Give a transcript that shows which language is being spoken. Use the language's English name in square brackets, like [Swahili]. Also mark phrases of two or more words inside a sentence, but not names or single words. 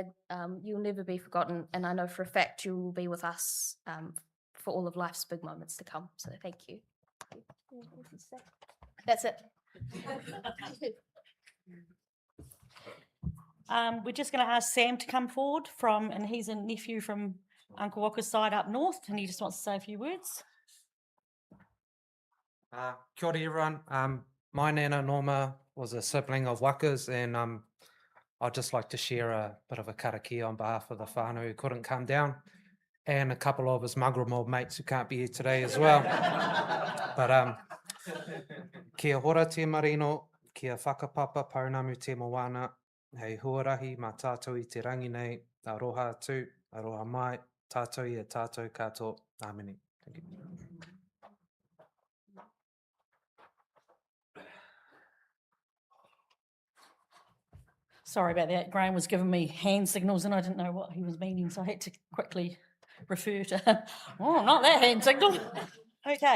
[English] You'll never be forgotten, and I know for a fact you will be with us for all of life's big moments to come. So thank you. That's it. We're just going to ask Sam to come forward and he's a nephew from Uncle Walker's side up north, and he just wants to say a few words. [Māori] Kia ora, [English] everyone. My Nana Norma was a sibling of Waka's, and I'd just like to share a bit of a karakia on behalf of the whānau who couldn't come down. and a couple of his muggle mob mates who can't be here today as well. [Māori] But kia hora te marino, kia whakapapa paunamu te moana, hei huarahi mā tātou I te rangi nei, aroha atu, aroha mai, tātou I a tātou katoa, āmeni. [English] Thank you. Sorry about that. Graham was giving me hand signals and I didn't know what he was meaning, so I had to quickly refer to him. Oh, not that hand signal. Okay.